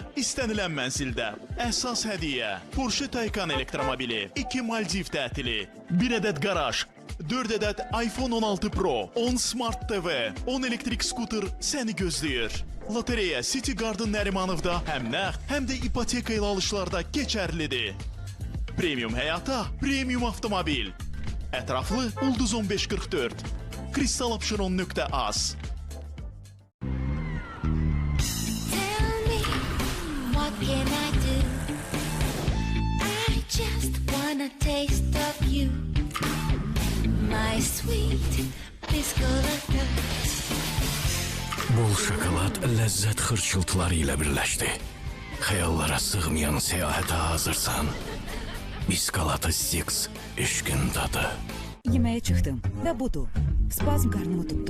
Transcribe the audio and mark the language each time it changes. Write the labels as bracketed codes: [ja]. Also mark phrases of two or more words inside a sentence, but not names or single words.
[az] İstənilən mənzildə əsas hədiyyə Porsche Taycan elektromobili, 2 Maldiv tətili, 1 ədəd qaraj, 4 ədəd iPhone 16 Pro, 10 Smart TV, 10 elektrik skuter səni gözləyir. Lotereya City Garden Nərimanovda həm nəğd, həm də ipoteka ilə alışlarda keçərlidir. Premium həyata, premium avtomobil. Ətraflı Ulduz 1544. kristalopşiron.az. [en] Tell me, what can I do? I just wanna taste of you, my sweet biscolata. [az] Bol şokolad ləzzət xırçıltıları ilə birləşdi. Xəyallara sığmayan səyahətə hazırsan. Biskolata Six, eşqin dadı. Yeməyə çıxdım və budur. Spazm qarnımı tutdu.